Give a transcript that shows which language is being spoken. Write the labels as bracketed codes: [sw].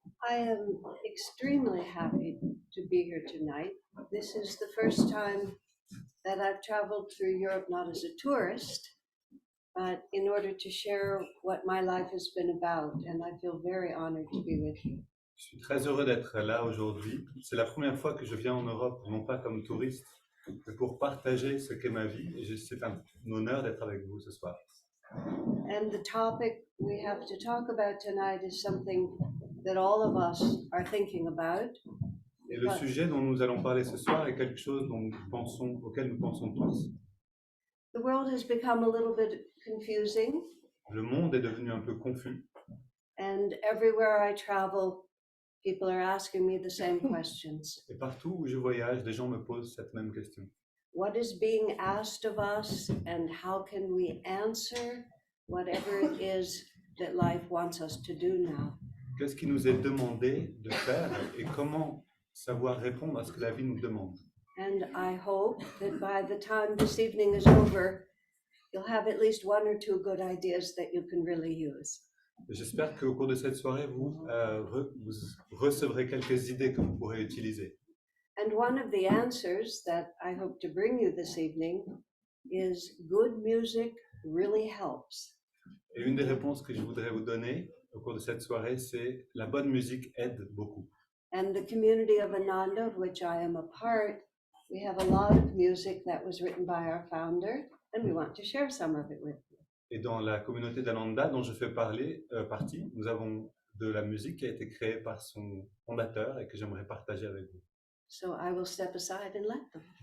[en] I am extremely happy to be here tonight. This is the first time that I've traveled through Europe, not as a tourist, but in order to share what my life has been about, and I feel very honored to be with you. [fr] Je suis très heureux d'être là aujourd'hui. C'est la première fois que je viens en Europe, non pas comme touriste, mais pour partager ce qu'est ma vie. Et c'est un honneur d'être avec vous ce soir. [en] And the topic we have to talk about tonight is something that all of us are thinking about. [fr] Et le sujet dont nous allons parler ce soir est quelque chose auquel nous pensons tous. [en] The world has become a little bit confusing. [fr] Le monde est devenu un peu confus. [en] And everywhere I travel, people are asking me the same questions. [fr] Et partout où je voyage, des gens me posent cette même question. [en] What is being asked of us, and how can we answer whatever it is that life wants us to do now? [fr] Qu'est-ce qui nous est demandé de faire et comment savoir répondre à ce que la vie nous demande? [en] And I hope that by the time this evening is over, you'll have at least one or two good ideas that you can really use. [fr] J'espère qu'au cours de cette soirée, vous recevrez quelques idées que vous pourrez utiliser. [en] And one of the answers that I hope to bring you this evening is good music really helps. [fr] Et une des réponses que je voudrais vous donner au cours de cette soirée, c'est la bonne musique aide beaucoup. [en] And the community of Ananda, of which I am a part, we have a lot of music that was written by our founder, and we want to share some of it with you. [fr] Et dans la communauté d'Ananda dont je fais partie, nous avons de la musique qui a été créée par son fondateur et que j'aimerais partager avec vous. [en] So I will step aside and let them.